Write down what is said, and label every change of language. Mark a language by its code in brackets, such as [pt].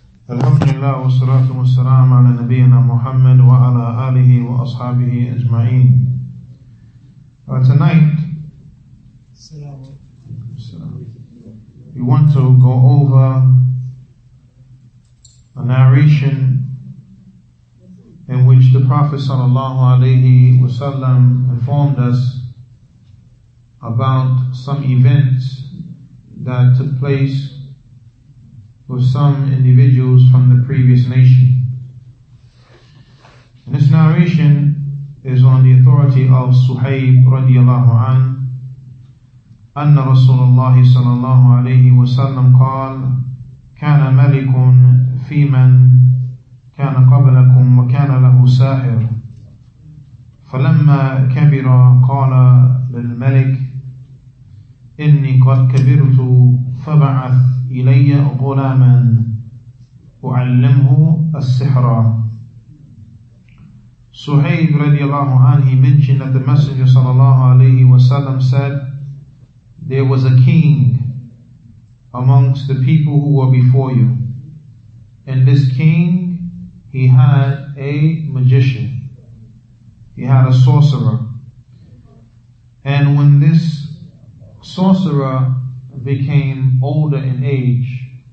[ar] الحمد لله والصلاة والسلام على نبينا محمد وعلى آله وأصحابه أجمعين. [en] Tonight we want to go over a narration in which the Prophet ﷺ informed us about some events that took place with some individuals from the previous nation. And this narration is on the authority of Suhaib radiallahu anhu, [ar] أن رسول الله صلى الله عليه وسلم قال: كان ملك في من كان قبلكم وكان له ساحر، فلما كبر قال للملك: إني قد كبرت فبعث إلي غلاما أعلمه السحر. [en] Suhaib radiallahu anhu, he mentioned that the Messenger sallallahu alayhi wasallam said, there was a king amongst the people who were before you, and this king, he had a magician, he had a sorcerer, and when this sorcerer became older in age,